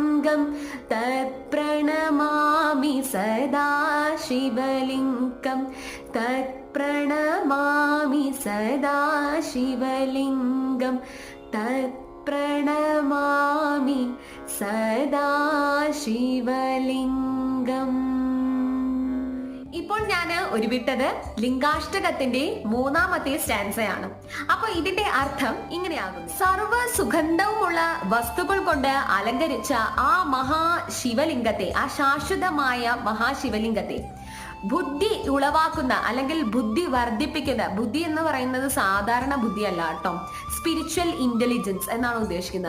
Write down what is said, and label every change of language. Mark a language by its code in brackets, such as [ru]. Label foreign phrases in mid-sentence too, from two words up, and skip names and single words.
[sa] शिवलिङ्गं तत्प्रणमामि सदा शिवलिङ्गं तत्प्रणमामि सदा शिवलिङ्गं तत्प्रणमामि सदा शिवलिङ्गम्. [ml] ഇപ്പോൾ ഞാൻ ഉരുവിട്ടത് ലിംഗാഷ്ടകത്തിന്റെ 3ാമത്തെ സ്റ്റാൻസയാണ്. അപ്പൊ ഇതിന്റെ അർത്ഥം ഇങ്ങനെയാകുന്നു: സർവ സുഗന്ധവുമുള്ള വസ്തുക്കൾ കൊണ്ട് അലങ്കരിച്ച ആ മഹാശിവലിംഗത്തെ, ആ ശാശ്വതമായ മഹാശിവലിംഗത്തെ ബുദ്ധി ഉളവാക്കുന്ന അല്ലെങ്കിൽ ബുദ്ധി വർദ്ധിപ്പിക്കുന്ന, ബുദ്ധി എന്ന് പറയുന്നത് സാധാരണ ബുദ്ധിയല്ല കേട്ടോ, [en] spiritual intelligence [ml] എന്നാണ് ഉദ്ദേശിക്കുന്നത്.